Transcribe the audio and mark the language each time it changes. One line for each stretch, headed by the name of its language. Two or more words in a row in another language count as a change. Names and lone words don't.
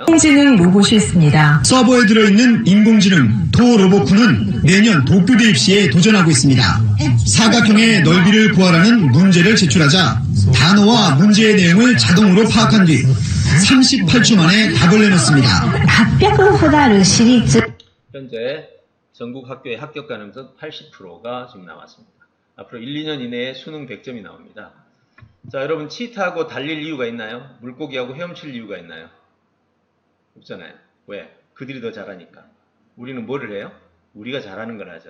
Korean: 인공지능 로봇이 있습니다. 서버에 들어있는 인공지능 도로보쿠는 내년 도쿄대 입시에 도전하고 있습니다. 사각형의 넓이를 구하라는 문제를 제출하자 단어와 문제의 내용을 자동으로 파악한 뒤 38초 만에 답을 내놓습니다.
Japanese: 800 ほどある私立
Korean: 현재 전국 학교의 합격 가능성 80%가 지금 나왔습니다. 앞으로 1, 2년 이내에 수능 100점이 나옵니다. 자, 여러분 치타하고 달릴 이유가 있나요? 물고기하고 헤엄칠 이유가 있나요? 없잖아요. 왜? 그들이 더 잘하니까. 우리는 뭐를 해요? 우리가 잘하는 걸 하죠.